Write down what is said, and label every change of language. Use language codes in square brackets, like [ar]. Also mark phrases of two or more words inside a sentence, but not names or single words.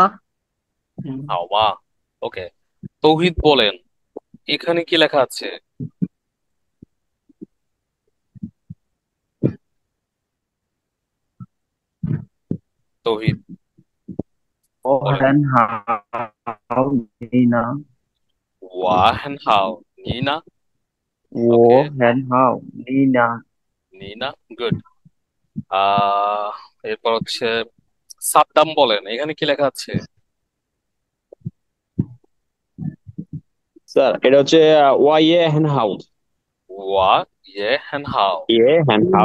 [bn] হাওয়া। ওকে, তৌহিদ বলেন এখানে কি লেখা আছে। তৌহিদ বলেন। [zh] 我很好，你呢？我很好你呢. ওকে, 我很好，你呢？ নিনা, গুড। [bn] আহ এরপর হচ্ছে সাদ্দাম বলেন এখানে কি লেখা আছে। স্যার এটা হচ্ছে [zh] 我也很好. 我也很好, 也很好.